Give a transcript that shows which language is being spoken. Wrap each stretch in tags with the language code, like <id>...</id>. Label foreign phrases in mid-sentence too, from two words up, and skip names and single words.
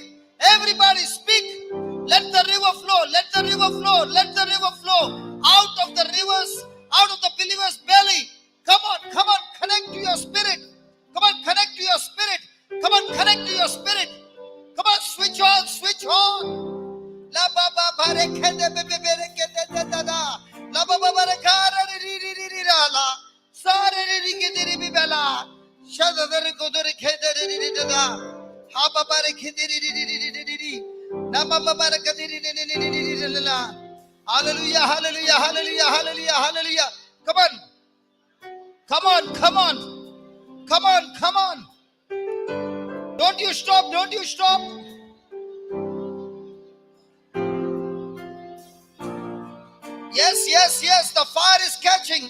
<en>Everybody speak. Let the river flow. Let the river flow. Let the river flow. Out of the rivers, out of the believer's belly. Come on, come on, connect to your spirit. Come on, connect to your spirit. Come on, connect to your spirit. Come on, switch on, switch on. La baba barekende bebe berekende da da. La baba barekara ri ri ri ri la. Sare ri ri ke ri bi bela. Shada der ko der ke der ri ri da. Ha baba rekende ri ri ri ri ri ri. Na baba barekende ri ri ri ri ri ri la. Hallelujah, hallelujah, hallelujah, hallelujah, hallelujah. Come on. Come on, come on. Come on, come on. Don't you stop, don't you stop. Yes, yes, yes, the fire is catching.</en>